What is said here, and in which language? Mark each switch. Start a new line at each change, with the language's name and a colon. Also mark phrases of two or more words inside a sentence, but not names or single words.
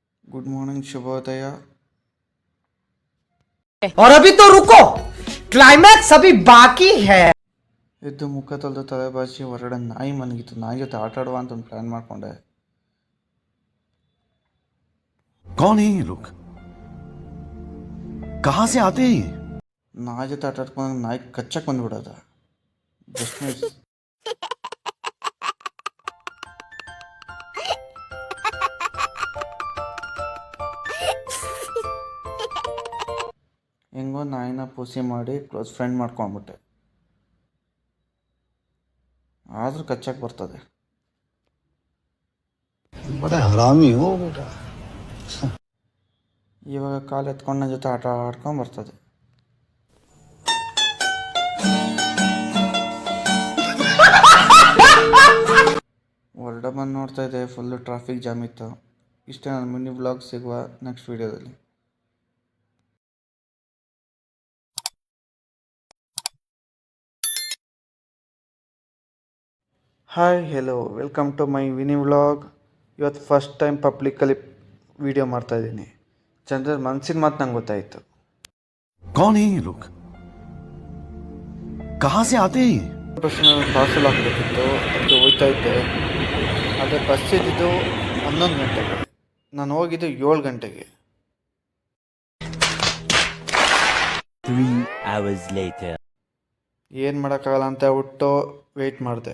English: good morning शुभोदय।
Hindi: और अभी तो रुको, क्लाइमैक्स अभी बाकी है।
Kannada: ಎದ್ದು ಮುಖ ತೊಳೆದು ತಲೆ ಬಾಚಿ ಹೊರಗಡೆ ನಾಯಿ ಮಲಗಿತ್ತು. ನಾಯಿ ಜೊತೆ ಆಟ ಆಡುವ ಅಂತ ಒಂದು ಪ್ಲಾನ್ ಮಾಡ್ಕೊಂಡೆ.
Hindi: कौन है ये लोग? कहाँ से आते हैं?
Kannada: ನಾಯಿ ಜೊತೆ ಆಟ ಆಡ್ಕೊಂಡು ನಾಯಿ ಕಚ್ಚಕ್ಕೆ ಬಂದ್ಬಿಡೋದ.
English: just miss.
Kannada: ಹೆಂಗೋ ನಾಯಿನ ಪೂಸಿ ಮಾಡಿ
English: close friend
Kannada: ಮಾಡ್ಕೊಂಡ್ಬಿಟ್ಟೆ. ಆದರೂ ಕಚ್ಚಕ್ಕೆ ಬರ್ತದೆ.
Hindi: बड़ा हरामी हो बेटा।
Kannada: ಇವಾಗ ಕಾಲು ಎತ್ಕೊಂಡು ನನ್ನ ಜೊತೆ ಆಟ ಆಡ್ಕೊಂಡು ಬರ್ತದೆ. ಹೊರಡ ಬಂದು ನೋಡ್ತಾ ಇದೆ,
English: full traffic jam
Kannada: ಇತ್ತು. ಇಷ್ಟೇ ನನ್ನ
English: mini vlog.
Kannada: ಸಿಗುವ ನೆಕ್ಸ್ಟ್ ವೀಡಿಯೋದಲ್ಲಿ.
English: hi hello, welcome to my vini vlog.
Kannada: ಇವತ್ತು
English: first time
Kannada: ಪಬ್ಲಿಕ್ಕಲ್ಲಿ ವೀಡಿಯೋ ಮಾಡ್ತಾಯಿದ್ದೀನಿ. ಜನರ ಮನಸ್ಸಿನ ಮಾತು ನಂಗೆ ಗೊತ್ತಾಯಿತು.
Hindi: कौन है ये लोग? कहाँ से आते हैं?
Kannada: ಬಸ್ಸಿನ ಪಾರ್ಸಲ್ ಹಾಕಬೇಕಿತ್ತು, ಅದಕ್ಕೆ ಹೋಗ್ತಾ ಇದ್ದೆ. ಆದರೆ ಬಸ್ ಇದ್ದಿದ್ದು 11 ಗಂಟೆಗೆ, ನಾನು ಹೋಗಿದ್ದು 7 ಗಂಟೆಗೆ.
English: 3 hours later.
Kannada: ಏನು ಮಾಡೋಕ್ಕಾಗಲ್ಲ ಅಂತ ಹೇಳ್ಬಿಟ್ಟು ವೆಯ್ಟ್ ಮಾಡಿದೆ.